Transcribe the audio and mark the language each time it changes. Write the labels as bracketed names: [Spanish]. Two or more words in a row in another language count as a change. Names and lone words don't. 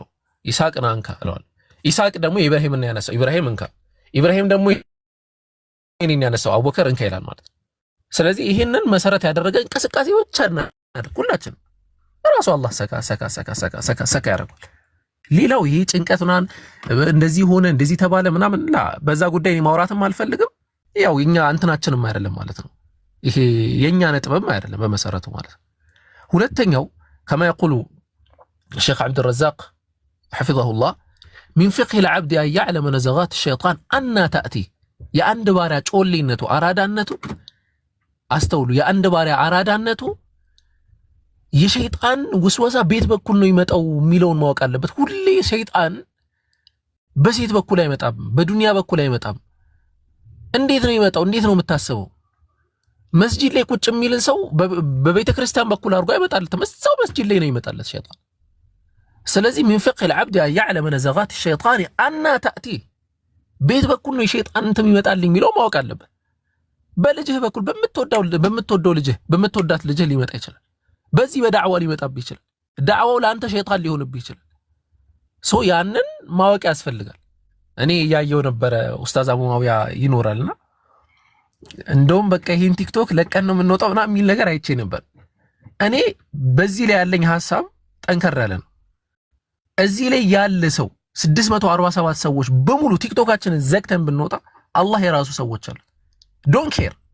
[Amharic] ይስሐቅን አንካ እለዋለሁ። ይስሐቅ ደግሞ ኢብራሂምን ያነሳው፣ ኢብራሂም እንካ። ኢብራሂም ደግሞ እኔን ያነሳው አቡበከር እንካ ይላል ማለት ነው። ስለዚህ ይሄንን መሰረት ያደረገ እንቅስቃሴ ብቻ እናድርግ ሁላችን። ራሱ አላህ ሰካ ያደርጋል። ሌላው ይሄ ጭንቀቱናን እንደዚህ ሆነ እንደዚህ ተባለ ምናምን በዛ ጉዳይ ማውራትም አልፈልግም። ያው እኛ እንትናችንም አይደለም ማለት ነው። ይሄ የኛ ነጥብም አይደለም በመሰረቱ ማለት ነው። ሁለተኛው [Arabic] كما يقول الشيخ عبد الرزاق حفظه الله من فقه العبد أن يعلم نزغات الشيطان أن تأتي يا عند بارع [Amharic] ጮሌነቱ አራዳነቱ አስተውሉ። ያ አንድ ባሪያ አራዳነቱ የሸይጣን ውስወሳ ቤት በኩል ነው ይመጣው የሚለውን ማወቅ አለበት። ሁሌ ሸይጣን በሴት በኩል አይመጣም፣ በዱንያ በኩል አይመጣም። እንዴት ነው ይመጣው? እንዴት ነው የምታስበው? መስጂድ ላይ ቁጭ የሚልን ሰው በቤተ ክርስቲያን በኩል አድርጎ አይመጣለትም። እዛው መስጂድ ላይ ነው ይመጣለት ሸይጣን። ስለዚህ [Arabic] من فقه العبد أن يعلم نزغات الشيطان أن تأتي [Amharic] ቤት በኩል ነው የሸይጣን እንትን ይመጣልኝ የሚለው ማወቅ አለበት። በልጅህ በኩል በምትወደው ልጅህ በምትወዳት ልጅህ ሊመጣ ይችላል። በዚህ በዳዕዋ ሊመጣብህ ይችላል። ዳዕዋው ለአንተ ሸይጣን ሊሆንብህ ይችላል። ሶ ያንን ማወቅ ያስፈልጋል። እኔ ያየው ነበረ ኡስታዝ አቡ ማውያ ይኖራልና እንደውም በቃ ይሄን ቲክቶክ ለቀን ነው የምንወጣው እና የሚል ነገር አይቼ ነበር። እኔ በዚህ ላይ ያለኝ ሐሳብ ጠንከር ያለ ነው። እዚህ ላይ ያለ ሰው 647 ሰዎች በሙሉ ቲክቶካችንን ዘግተን ብንወጣ አላህ የራሱ ሰዎች አሉት። [English] don't care፣